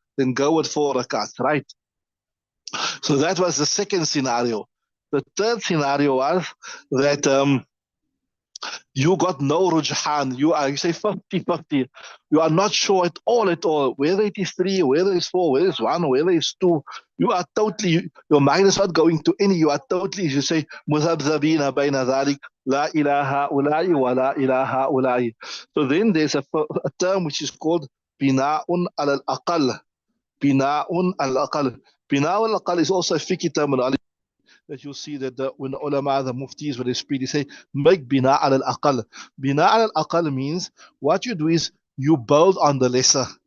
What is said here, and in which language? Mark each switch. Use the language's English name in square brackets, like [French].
[English] Then go with 4 rakats, right? So that was the second scenario. The third scenario was that you got no rujhan. You say 50-50. You are not sure at all, whether it is 3, whether it's 4, whether it's 1, whether it's 2. You are totally, your mind is not going to any. You are totally, you say, [Arabic] مذبذبين بين ذلك لا إله هؤلاء [English] ولا إله هؤلاء. So then there's a term which is called [Arabic] بناء على الأقل. بناء على الأقل. [English] Bina al-aqal is also a fiqh terminology that you'll see that when the ulama, the muftis, when they speak, they say, make bina al-aqal. Bina al-aqal means what you do is you build on the lesser.